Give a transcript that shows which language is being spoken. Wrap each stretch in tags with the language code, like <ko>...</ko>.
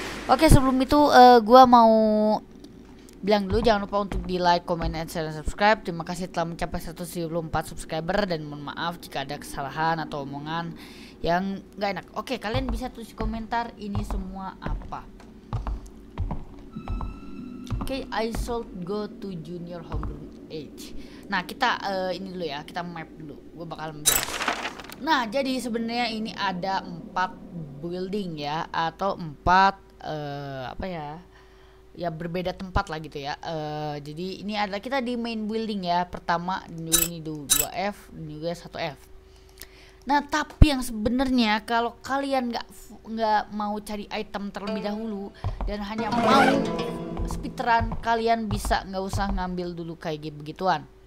<id>Oke, sebelum itu gua mau bilang dulu, jangan lupa untuk di like, comment, and share, dan subscribe. Terima kasih telah mencapai 174 subscriber, dan mohon maaf jika ada kesalahan atau omongan yang gak enak. Oke, kalian bisa tulis di komentar ini semua apa.</id> <en>Oke, I should go to junior homeroom age.</en> <id>Nah kita ini dulu ya, kita map dulu. Gue bakal menjelaskan. Nah jadi sebenarnya ini ada 4 building ya, atau 4 apa ya? Ya berbeda tempat lah gitu ya. Jadi ini adalah kita di main building ya. Pertama ini 2F dan juga 1F. Nah, tapi yang sebenarnya kalau kalian nggak mau cari item terlebih dahulu dan hanya mau speedrun, kalian bisa nggak usah ngambil dulu kayak begituan.</id>